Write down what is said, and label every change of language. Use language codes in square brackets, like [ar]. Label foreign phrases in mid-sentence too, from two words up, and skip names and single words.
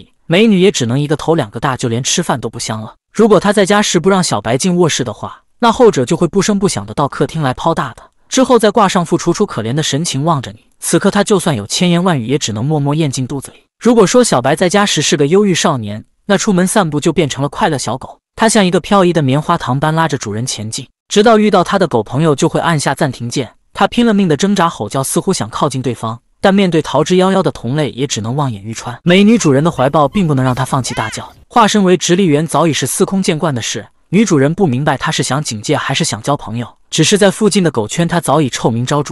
[zh] 美女也只能一個頭兩個大，就連吃飯都不香了。如果她在家時不讓小白進臥室的話，那後者就會不聲不響的到客廳來拋大的，之後再掛上副楚楚可憐的神情望着你。此刻他就算有千言萬語，也只能默默咽進肚子裡。如果說小白在家時是個憂鬱少年，那出門散步就變成了快樂小狗。他像一個飄移的棉花糖般拉着主人前進，直到遇到他的狗朋友就會按下暫停鍵。他拼了命的掙扎吼叫，似乎想靠近對方，但面對逃之夭夭的同類，也只能望眼欲穿。美女主人的懷抱並不能讓他放棄大叫。化身為直立猿早已是司空見慣的事，女主人不明白他是想警戒還是想交朋友，只是在附近的狗圈他早已臭名昭著。